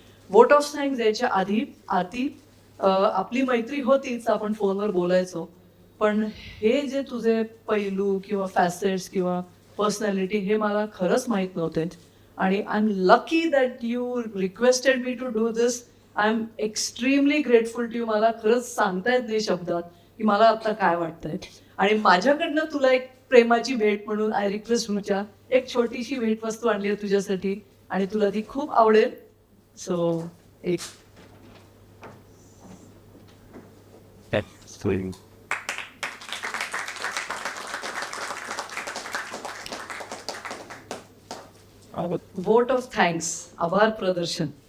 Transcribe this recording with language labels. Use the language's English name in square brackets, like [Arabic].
[Marathi] Vote of thanks यायच्या आधी आपली मैत्री होतीच, आपण फोनवर बोलायचो. पण हे जे तुझे पैलू किंवा फॅसेट्स किंवा पर्सनॅलिटी हे मला खरंच माहीत नव्हते आणि [English] I am lucky that you requested me to do this. I am extremely grateful to you. [Marathi] मला खरंच सांगता येत नाही शब्दात की मला आता काय वाटतंय. आणि माझ्याकडनं तुला एक प्रेमाची भेट म्हणून [English] I request [Marathi] तुमच्या एक छोटीशी भेटवस्तू आणली आहे तुझ्यासाठी आणि तुला ती खूप आवडेल. सो एक वोट ऑफ थँक्स, आभार प्रदर्शन.